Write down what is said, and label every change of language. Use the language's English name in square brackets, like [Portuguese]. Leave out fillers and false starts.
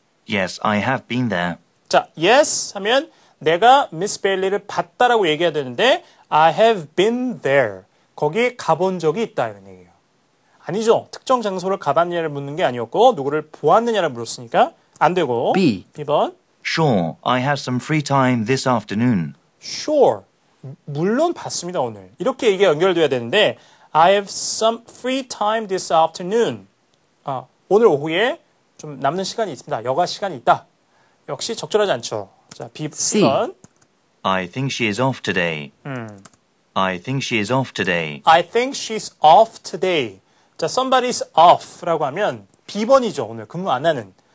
[English] Yes, I have been there. [Korean] 자, yes 하면 내가 미스 베일리를 봤다라고 얘기해야 되는데 [English] I have been there. [Korean] 거기 가본 적이 있다 이런 얘기예요. 아니죠. 특정 장소를 가봤느냐를 묻는 게 아니었고 누구를 보았느냐를 물었으니까 안 되고. [English] B. [Korean] 2번. [English] Sure, I have some free time this afternoon. [Korean] Sure. 물론 봤습니다, 오늘. 이렇게 얘기가 연결돼야 되는데 [English] I have some free time this afternoon. [Korean] 오늘 오후에 좀 남는 시간이 있습니다. 여가 시간이 있다. 역시 적절하지 않죠. 자, [English] C. [Korean] B번. [English] I think she is off today. I think she is off today. I think she's off today. [Korean] 자, somebody's off라고 하면 B번이죠. 오늘 근무 안 하는.